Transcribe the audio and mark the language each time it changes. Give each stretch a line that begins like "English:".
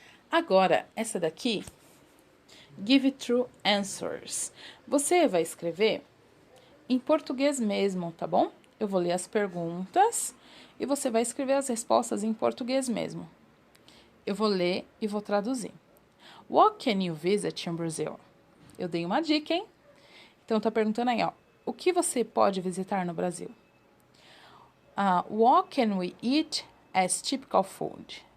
Portuguese: Agora, essa daqui,
English: give true answers.
Portuguese: Você vai escrever em português mesmo, tá bom? Eu vou ler as perguntas e você vai escrever as respostas em português mesmo. Eu vou ler e vou traduzir.
English: What can you visit in Brazil?
Portuguese: Eu dei uma dica, hein? Então, tá perguntando aí, ó. O que você pode visitar no Brasil?
English: What can we eat as typical food?